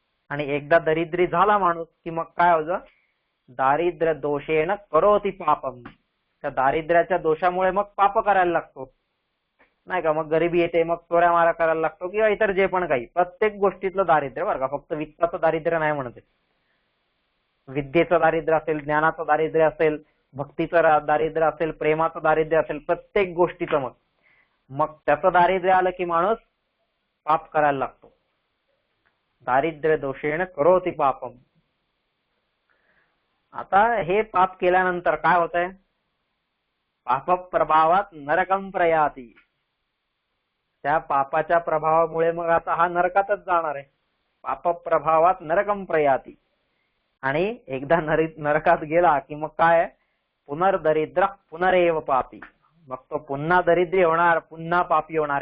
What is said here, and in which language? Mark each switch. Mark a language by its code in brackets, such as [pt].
[mr] आणि एकदा दरिद्री झाला माणूस की मग काय होतं, [sa] दारिद्र्य दोषेण करोति पापम, [mr] त्या दारिद्र्याच्या दोषामुळे मग पाप करायला लागतो नाही का. मग गरिबी येते, मग चोऱ्या मारा करायला लागतो किंवा इतर जे पण काही, प्रत्येक गोष्टीतलं दारिद्र्य बरं का, फक्त वित्ताचं दारिद्र्य नाही म्हणते. विद्येचं दारिद्र्य असेल, ज्ञानाचं दारिद्र्य असेल, भक्तीचं दारिद्र्य असेल, प्रेमाचं दारिद्र्य असेल, प्रत्येक गोष्टीचं मग त्याचं दारिद्र्य आलं की माणूस पाप करायला लागतो. [sa] दारिद्र्य दोषेण करोति पापम. [mr] आता हे पाप केल्यानंतर काय होतंय, [sa] पाप प्रभावात नरकम प्रयाती, [mr] त्या पापाच्या प्रभावामुळे मग आता हा नरकातच जाणार आहे. [sa] पाप प्रभावात नरकम प्रयाती, [mr] आणि एकदा नरकात गेला की मग काय, [sa] पुनर्दरिद्र पुनरेव पापी, [mr] मग तो पुन्हा दरिद्री होणार, पुन्हा पापी होणार.